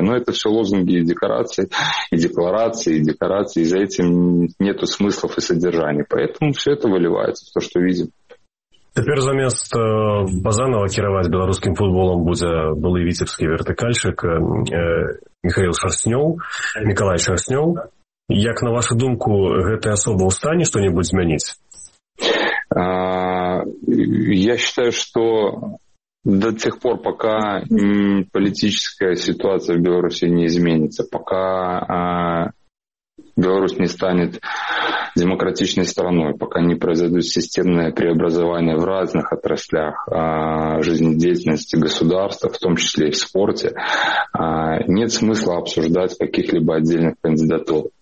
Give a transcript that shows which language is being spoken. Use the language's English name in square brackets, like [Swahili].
[Russian] Но это все лозунги и декорации, и декларации, и декорации. И за этим нету смыслов и содержания. Поэтому все это выливается в то, что видим. Теперь замест Базанова керовать белорусским футболом будет былый витебский вертыкальщик Михаил Шарснёв, Николай Шарснёв. [Belarusian] Як на вашу думку, гэтая асоба ў стане што-небудзь змяніць? [Russian] Я считаю, что до тех пор, пока политическая ситуация в Беларуси не изменится, пока Беларусь не станет демократичной страной, пока не произойдут системные преобразования в разных отраслях жизнедеятельности государства, в том числе и в спорте, нет смысла обсуждать каких-либо отдельных кандидатур.